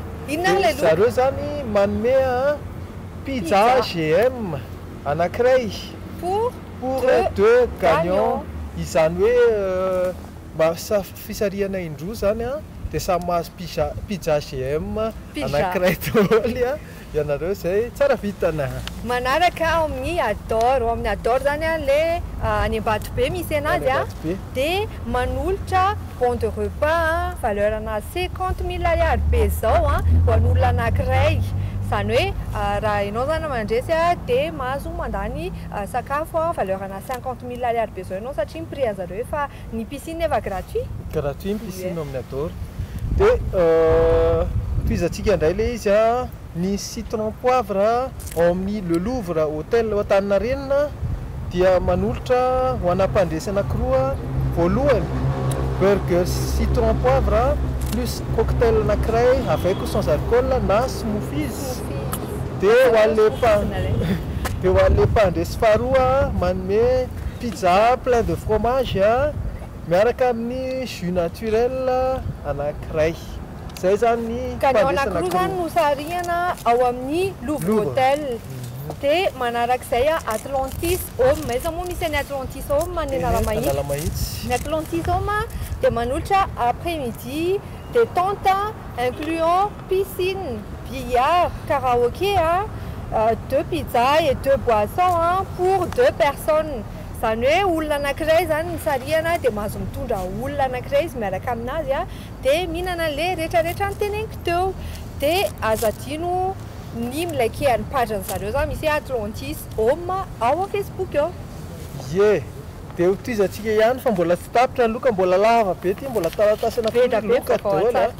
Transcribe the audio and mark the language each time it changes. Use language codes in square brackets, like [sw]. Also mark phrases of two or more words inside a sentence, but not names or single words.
[mg] Zareo zany manome pizza GM anankiray [fr] pour 2 gagnants [mg] izany hoe mba fisarihana indroa zany dia samy mahazo pizza GM anankiray daholo ianareo izay tsara vitana. Manaraka ao amin'ny Ador zany le any Ambatobe misy anazy dia manolotra [fr] bon de repas valeur [mg] ana 50 000 ariary be zao ho an'olona anankiray. Izany hoe raha ianao zany mandresy dia mahazo mandany sakafo valeur ana 50 000 ariary be zao ianao satria ny prix an'zareo efa ny piscine efa gratuit ny piscine ao amin'ny Ador. Dia toizantsika indray le izy ny citron poivre ao amin'ny Le Louvre hôtel Antaninarenina dia manolotra ho ana mpandresy anankiroa voalohany burger citron poivre plus cocktail anankiray [fr] avec ou sans alcool [mg] na smoothies. Dia ho an'le mpandresy faharoa manome [fr] pizza plein de fromage [mg] miaraka amin'ny [fr] jus naturel [mg] anankiray. Zay zany ny gagnant anankiroa zany no sarihana ao amin'ny Louvre Hotel. Dia manarak'izay Atlantis Home iza moa misy any Atlantis Home ny Analamahitsy. Ny Atlantis Home dia manolotra [fr] après-midi détente incluant piscine, billard, karaoké, 2 pizzas et 2 boissons pour 2 personnes. [mg] Izany hoe olona anankiray zany ny sarihana dia mahazo mitondra olona anankiray izy miaraka aminazy dia mihinana le rehetrarehetra nyteneniko teo. Dia azo adino ny milakehany page zareo zany misy Atlantis Home ao amin'ny Facebook eo. Dia hotoizantsika ihany fa mbola tsy tapitra ny loka mbola lava be ty mbola taratasana loka daholo.